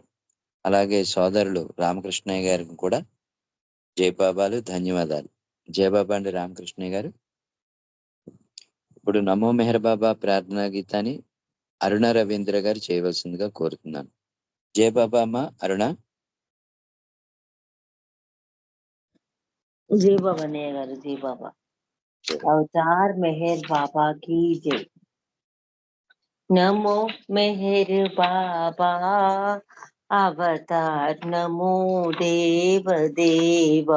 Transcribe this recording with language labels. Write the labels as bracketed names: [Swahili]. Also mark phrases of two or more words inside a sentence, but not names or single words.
[Telugu] అలాగే సోదరులు రామకృష్ణయ్య గారికి కూడా జయబాబాలు ధన్యవాదాలు. జయబాబా అండి రామకృష్ణయ్య గారు. ఇప్పుడు నమో మెహర్ బాబా ప్రార్థనా గీతాన్ని అరుణ రవీంద్ర గారు చేయవలసిందిగా కోరుతున్నాను. జయబాబా అమ్మ అరుణ. [Hindi] जय बाबा नेगर जय बाबा। अवतार मेहर बाबा की जय। नमो मेहर बाबा अवतार नमो देव देवा।